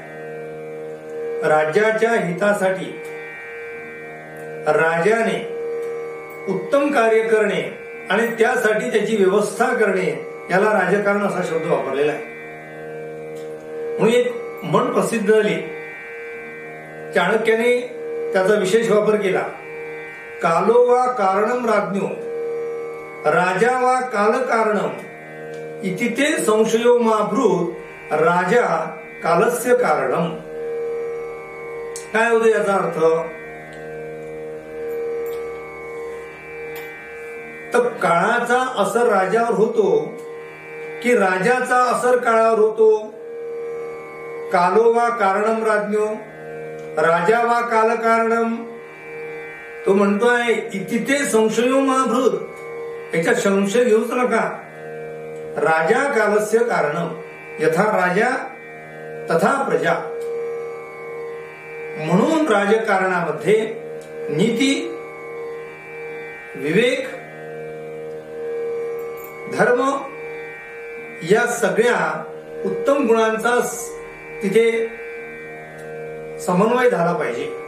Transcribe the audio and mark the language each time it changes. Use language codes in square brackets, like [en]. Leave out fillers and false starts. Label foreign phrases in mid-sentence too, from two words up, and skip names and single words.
[mr] राज्याच्या हितासाठी राजाने उत्तम कार्य करणे आणि त्यासाठी त्याची व्यवस्था करणे याला राजकारण असा शब्द वापरलेला आहे. म्हणून एक म्हण प्रसिद्ध झाली, चाणक्याने त्याचा विशेष वापर केला. [sa] कालो वा कारणम राज्ञो राजा वा काल कारणम इति ते संशयो माभृत राजा कालस्य कारणम. [mr] काय होतं याचा अर्थ? तर काळाचा असर राजावर होतो की राजाचा असर काळावर होतो? [sa] कालो वा कारणम राज्ञो राजा वा काल कारणम. [mr] तो म्हणतोय [sa] इति ते संशयो माभृत, [mr] याच्यात संशय घेऊच नका. [sa] राजा कालस्य कारणम यथा राजा तथा प्रजा. [mr] म्हणून राजकारणामध्ये नीती, विवेक, धर्म या सगळ्या उत्तम गुणांचा तिथे समन्वय झाला पाहिजे.